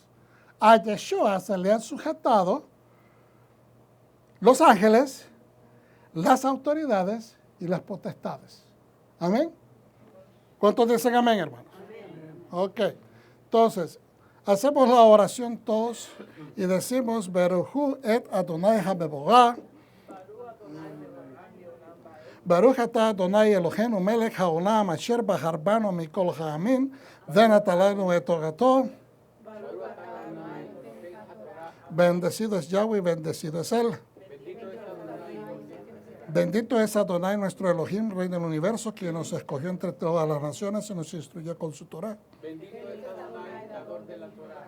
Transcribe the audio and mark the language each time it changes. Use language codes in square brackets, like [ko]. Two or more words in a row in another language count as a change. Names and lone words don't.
[es] A Yeshua se le han sujetado los ángeles, las autoridades y las potestades. Amén. ¿Cuántos dicen amén, hermanos? Amén. Ok. Entonces, hacemos la oración todos y decimos, [he] ברכו את אדוני המבורך. ברוך אתה אדוני אלוהינו מלך העולם אשר בחר בנו מכל העמים ונתן לנו את תורתו. [es] Bendecido es Yahweh, bendecido es Él. Bendito es Adonai, nuestro Elohim, Rey del universo, quien nos escogió entre todas las naciones y nos instruyó con su Torah. Bendito es Adonai, dador de la Torah.